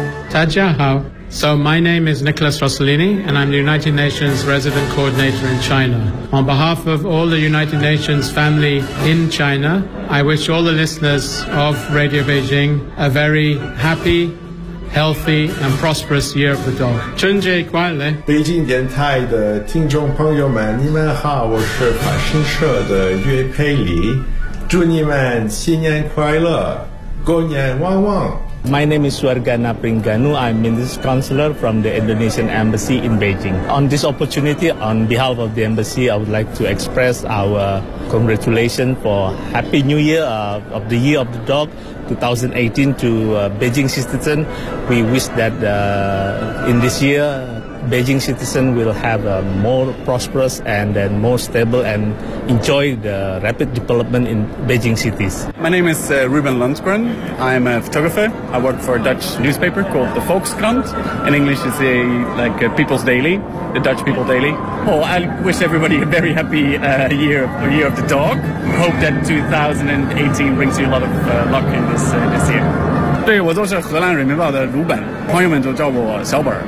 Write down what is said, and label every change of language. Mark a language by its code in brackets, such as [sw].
[zh] 大家好， [en] So my name is Nicholas Rossellini and I'm the United Nations Resident Coordinator in China. On behalf of all the United Nations family in China, I wish all the listeners of Radio Beijing a very happy, healthy and prosperous year of the dog. [zh] 春节快乐！北京电台的听众朋友们，你们好，我是法新社的岳佩里，祝你们新年快乐，过年旺旺。 [en] My name is Warga Napringanu. I'm Minister Counselor from the Indonesian Embassy in Beijing. On this opportunity, on behalf of the Embassy, I would like to express our congratulations for Happy New Year of the Year of the Dog 2018 to Beijing citizens. We wish that in this year, Beijing citizens will have a more prosperous and then more stable and enjoy the rapid development in Beijing cities. My name is Ruben Lundgren. I'm a photographer. I work for a Dutch newspaper called the Volkskrant. In English, it's a People's Daily, the Dutch People Daily. Oh, I wish everybody a very happy year of the dog. Hope that 2018 brings you a lot of luck in this year. [zh] 对，我就是荷兰人民报的鲁本，朋友们就叫我小本。